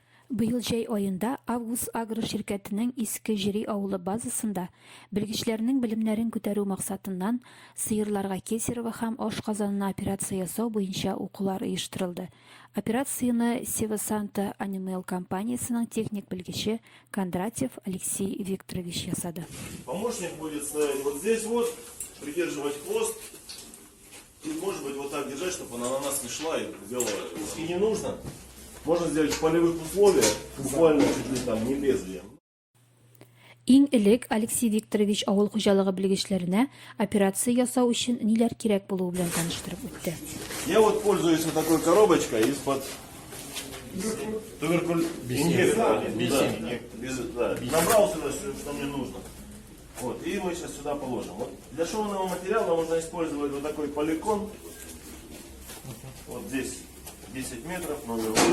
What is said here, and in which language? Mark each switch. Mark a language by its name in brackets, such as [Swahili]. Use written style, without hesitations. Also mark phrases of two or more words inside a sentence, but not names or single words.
[Tatar] Быйыл җәй айында Август Агро ширкәтенең Иске Җири авылы базасында белгечләрнең белемнәрен күтәрү максатыннан сыерларга Кесарево һәм ашказанына операция ясау буенча укулар оештырылды. Операцияны Севасанта Анимал компаниясының техник белгече Кондратьев Алексей Викторович ясады. [Russian] Помощник будет стоять вот здесь вот, придерживать хвост и, может быть, вот так держать, чтобы она на нас не шла и делала. Если не нужно, можно сделать в полевых условиях, буквально чуть ли там не лезвием. [Tatar] Иң элек Алексей Викторович авыл хуҗалыгы белгечләренә операция ясау өчен ниләр кирәк булуы белән таныштырып үтте. [Russian] Я вот пользуюсь вот такой коробочкой из-под набрал сюда, что мне нужно. Вот, и мы сейчас сюда положим. Вот, для шовного материала можно использовать вот такой поликон. Вот здесь 10 метров, номер 8.